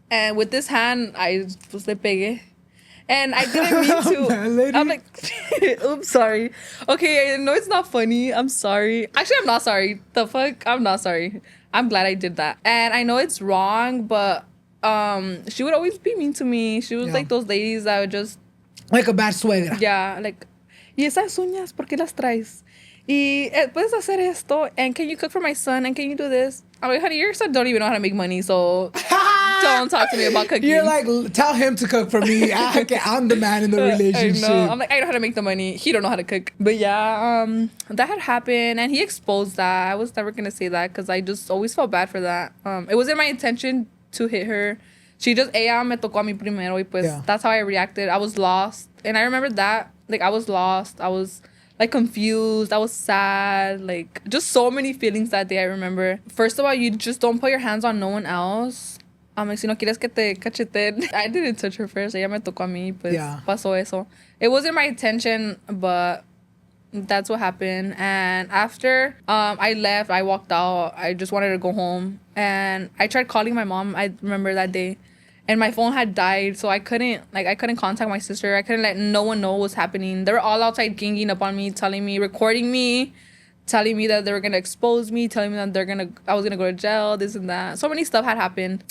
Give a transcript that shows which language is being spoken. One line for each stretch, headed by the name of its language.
English: And with this hand, I just
Spanish: le pegué.
English: And I didn't mean to. Man, lady. I'm like, oops, sorry. Okay, I know it's not funny. I'm sorry. Actually, I'm not sorry. The fuck? I'm not sorry. I'm glad I did that. And I know it's wrong, but she would always be mean to me. She was like those ladies that would just... Like a bad suegra. Yeah, like,
Spanish: ¿y esas uñas por qué las traes? Y puedes hacer esto,
English: and can you cook for my son, and can you do this? I'm like, honey, your son don't even know how to make money, so don't talk to me about cooking. You're like, tell him to cook for me. I'm the man in the relationship. I know. I'm like, I know how to make the money. He don't know how to cook. But yeah, that had happened, and he exposed that. I was never gonna say that because I just always felt bad for that. It wasn't my intention to hit her. She just,
Spanish: ella me tocó a mí primero, y pues
English: that's how I reacted. I was lost, and I remember that. Like, I was lost. I was like confused. I was sad. Like, just so many feelings that day, I remember. First of all, you just don't put your hands on no one else. Like,
Spanish: si no quieres que te cacheteen.
English: I didn't touch her first.
Spanish: Ella me tocó a mí, pues pasó eso.
English: It wasn't my intention, but that's what happened. And after I left, I walked out. I just wanted to go home. And I tried calling my mom. I remember that day. And my phone had died, so I couldn't contact my sister. I couldn't let no one know what was happening. They were all outside ganging up on me, telling me, recording me, telling me that they were gonna expose me, telling me that I was gonna go to jail, this and that. So many stuff had happened.